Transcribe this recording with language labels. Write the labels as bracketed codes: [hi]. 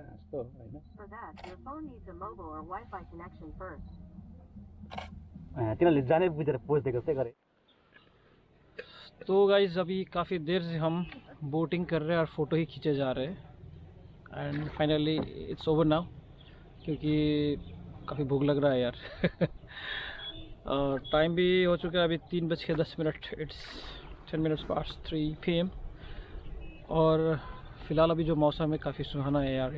[en] For that, your phone needs a mobile or Wi-Fi connection first. [ne] तिनीहरूले जाने बुझेर pose दिएको जस्तै गरे। [hi] तो गाइज अभी काफ़ी देर से हम बोटिंग कर रहे हैं और फ़ोटो ही खींचे जा रहे हैं [en] and finally it's over now [hi] क्योंकि काफ़ी भूख लग रहा है यार। और टाइम भी हो चुका है अभी 3:10। [en] it's 10 minutes past 3 PM [hi] और फ़िलहाल अभी जो मौसम है काफ़ी सुहाना है यार।